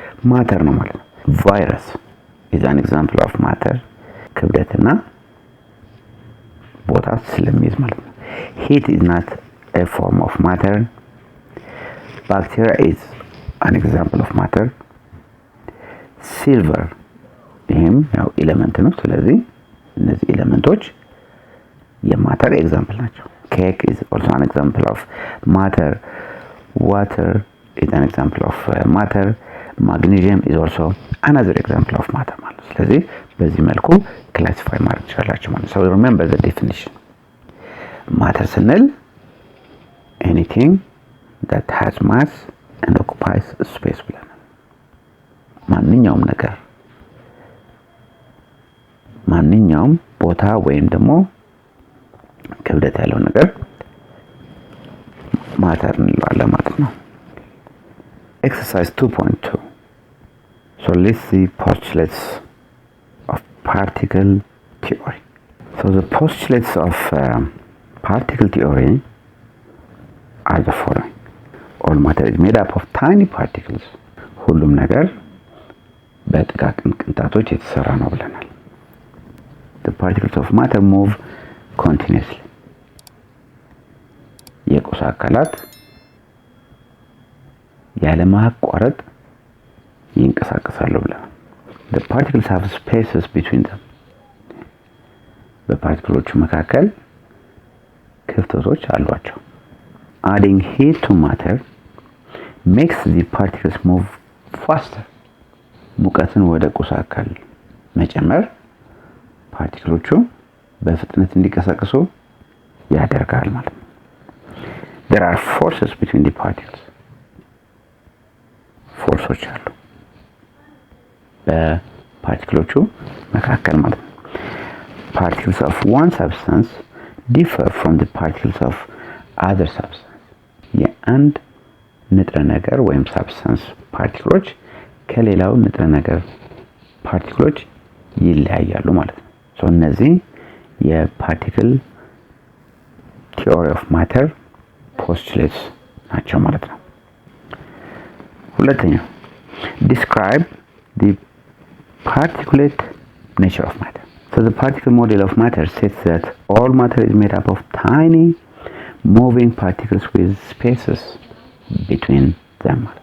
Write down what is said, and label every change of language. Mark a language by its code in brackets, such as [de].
[am] ማተር ነው ማለት ነው። [en] ቫይረስ is an example of matter [am] ክብደትና ቦታ ስለሚይዝ ማለት ነው። [en] heat is not a form of matter. bacteria is an example of matter. [am] silver ይሄም ያው ኤሌመንት ነው። ስለዚህ እነዚህ ኤሌመንቶች የማተር ኤግዛምፕል ናቸው። [en] Cake is also an example of matter. Water is an example of matter. Magnesium is also another example of matter [am] ማለት ነው። ስለዚህ በዚህ መልኩ ክላሲፋይ ማድረግ ትችላላችሁ ማለት ነው። [en] So remember the definition. [am] Matter ስንል [en] anything that has mass and occupies space [am] ብለናል። ማንኛውም ነገር ማንኛውም ቦታ ወይም ደግሞ ክብደት ያለው ነገር ማተር እንለዋለን ማለት ነው። [en] Exercise 2.2. So let's see postulates of particle theory. So the postulates of particle theory are the following. All matter is made up of tiny particles. [am] ሁሉም ነገር በጥቃቅን ቅንጣቶች የተሰራ ነው ብለናል። [en] The particles of matter move continuously. [am] የቁስ አካላት ያለ ማቋረጥ ይንቀሳቀሳሉ ብለናል። [en] The particles have spaces between them. [am] በፓርቲክሎቹ መካከል ክፍተቶች አሏቸው። [en] Adding heat to matter makes the particles move faster. [am] ሙቀትን ወደ ቁስ አካል መጨመር ፓርቲክሎቹ በፍጥነት እንዲንቀሳቀሱ ያደርጋል ማለት ነው። [en] There are forces between the particles. [am] ፎርሶች አሉ በፓርቲክሎቹ መካከል ማለት ነው። [en] Particles of one substance differ from the particles of other substance. [am] የአንድ ንጥረ ነገር ወይም substance ፓርቲክሎች ከሌላው ንጥረ ነገር ፓርቲክሎች ይለያያሉ ማለት ነው። So እነዚህ የፓርቲክል ቲዮሪ ኦፍ ማተር ፖስቱሌትስ ናቸው ማለት ነው። ሁለተኛው [en] describe the particulate nature of matter. So the particle model of matter states that all matter is made up of tiny moving particles with spaces between them.